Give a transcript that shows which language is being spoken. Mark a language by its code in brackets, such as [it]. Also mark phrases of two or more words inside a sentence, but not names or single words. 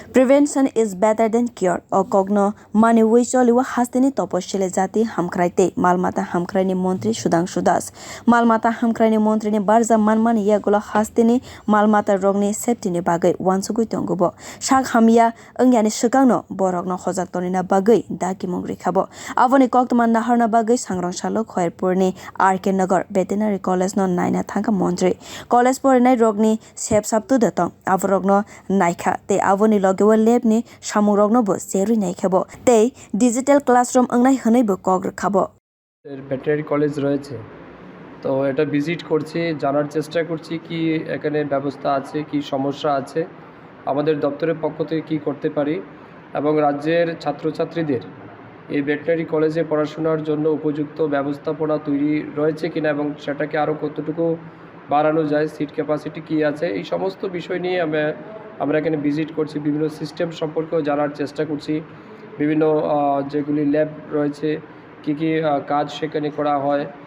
[en] Prevention is better than cure. [trp] O kogno mani wicholiwa hasteni toposhile jati hamkraite malmata hamkraini montri Shudhangshu das. Malmata hamkraini montri ni barza manmani yagulo hasteni malmata rogni safety ni bagai wansugui tongubo. Shak hamia engyani shikangno borogno khojak tonina bagai dagimung rikha bo. Avoni koktman naharna bagai Sangrong salo khoyerpur ni RK Nagar Veterinary College no naina thangkha montri. College porinai rogni sep saptu datong avrogno naikha te avoni gewa lab ni samurogno bo serui naikha te [en] digital classroom [trp] angnai hanai bo kog khabo [bn] ভেটেরিনারি কলেজ রয়েছে তো এটা ভিজিট করছি জানার চেষ্টা করছি কি এখানে ব্যবস্থা আছে কি সমস্যা আছে আমাদের দপ্তরের পক্ষ থেকে কি করতে পারি এবং রাজ্যের ছাত্রছাত্রীদের এই ভেটেরিনারি কলেজে পড়াশোনার জন্য উপযুক্ত ব্যবস্থাপনা তৈরি রয়েছে কিনা এবং সেটাকে আরও কতটুকু বাড়ানো যায় [en] seat capacity [bn] কি আছে এই সমস্ত বিষয় নিয়ে আমরা এখানে ভিজিট করছি বিভিন্ন সিস্টেম সম্পর্কেও জানার চেষ্টা করছি বিভিন্ন যেগুলি ল্যাব রয়েছে কি কি কাজ সেখানে করা হয়